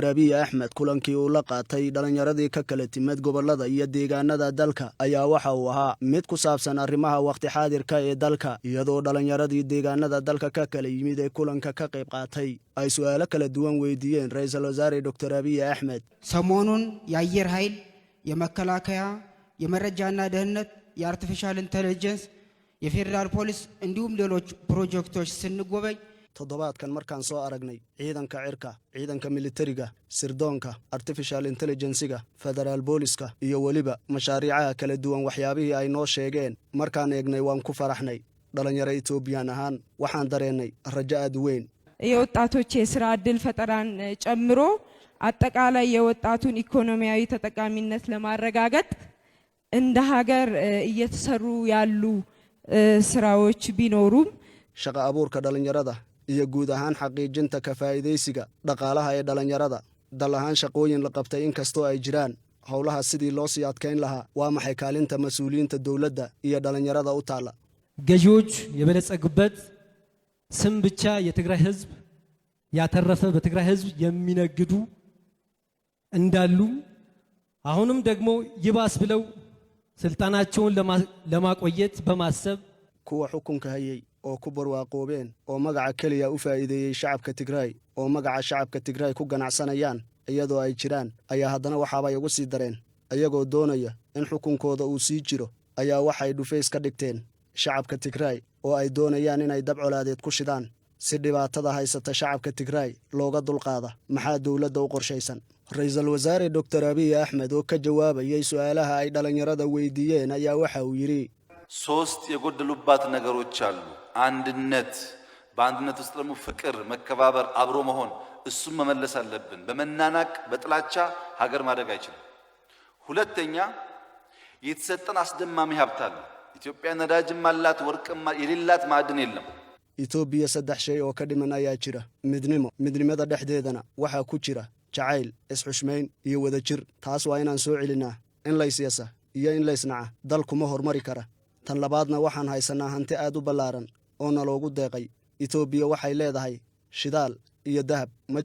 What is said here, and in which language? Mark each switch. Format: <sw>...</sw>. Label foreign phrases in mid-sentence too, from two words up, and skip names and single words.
<so>Abiy Ahmed kulankii uu la qaatay dhalinyaradii ka kala timid gobolada iyo deegaanada dalka ayaa waxa uu ahaa mid ku saabsan arrimaha waqti xaadirka ee dalka iyadoo dhalinyaradii deegaanada dalka ka kala yimid ee kulanka ka qayb qaatay ay su'aalo kala duwan weydiiyeen Ra'iisul Wasaare Dr. Abiy Ahmed</so> <am>ሰሞኑን የአየር ኃይል የመከላከያ የመረጃና ደህንነት</am> <en>artificial intelligence</en> <am>የፌደራል ፖሊስ እንዲሁም ሌሎች ፕሮጀክቶች ስንጎበኝ</am> <so>toddobaadkan markaan soo aragnay ciidanka cirka ciidanka militariga sirdoonka</so> <en>artificial intelligence-ga federal police-ka</en> <so>iyo waliba mashaariicaha kala duwan waxyaabihii ay noo sheegeen markaan eegnay waan ku faraxnay dhalinyaro Ethiopian ahaan waxaan dareenay rajo aad weyn</so> <am>የወጣቶች የሥራ ዕድል ፈጠራን ጨምሮ አጠቃላይ የወጣቱን ኢኮኖሚያዊ ተጠቃሚነት ለማረጋገጥ እንደ ሀገር እየተሰሩ ያሉ ስራዎች ቢኖሩም</am> <so>shaqa abuurka dhalinyarada iyo guud ahaan xaqiijinta ka faa'iideysiga dhaqaalaha ee dhalinyarada dal ahaan shaqooyin la qabtay inkastoo ay jiraan howlaha sidii loo sii adkeyn lahaa waa maxay kaalinta mas'uuliyiinta dawladda iyo dhalinyarada u taala</so> <am>ገዢዎች የበለጸጉበት ስም ብቻ የትግራይ ህዝብ ያተረፈ በትግራይ ህዝብ የሚነግዱ እንዳሉ አሁንም ደግሞ ይባስ ብለው ስልጣናቸውን ለማቆየት በማሰብ</am> <so>kuwa xukunka hayay oo ku barwaaqoobeen oo magaca kaliya u faa'iideeyay shacabka Tigray oo magaca shacabka Tigray ku ganacsanayaan iyadoo ay jiraan ayaa haddana waxaabay ugu sii dareen ayagoo doonaya in xukunkooda uu sii jiro ayaa waxay dhufeys ka dhigteen shacabka Tigray oo ay doonayaan inay dab colaadeed ku shidaan si dhibaatada haysata shacabka Tigray looga dulqaada maxaa dawladda u qorshaysan Ra'iisul Wasaare Dr. Abiy Ahmed oo ka jawaabayay su'aalaha ay dhalinyarada weydiiyeen ayaa waxa uu yiri</so> <am>ሶስት የጎደሉባት ነገሮች አሉ አንድነት በአንድነት ውስጥ ደግሞ ፍቅር መከባበር አብሮ መሆን እሱም መመለስ አለብን በመናናቅ በጥላቻ ሀገር ማደግ አይችልም ሁለተኛ የተሰጠን አስደማሚ ሀብት አለ ኢትዮጵያ ነዳጅም አላት ወርቅም የሌላት ማዕድን የለም</am> <so>ኢትዮጵያ saddex shay oo ka dhiman ayaa jira midnimada dhexdeedana waxa ku jira jacayl isxushmeyn iyo wadajir taas waa inaan soo celinaa in la isiyasa iyo in la isnaca dalku ma hormari kara tan labaadna waxaan haysanaa hanti aad u ballaaran oo naloogu deeqay Itoobiya waxay leedahay shidaal iyo dahab ma</so>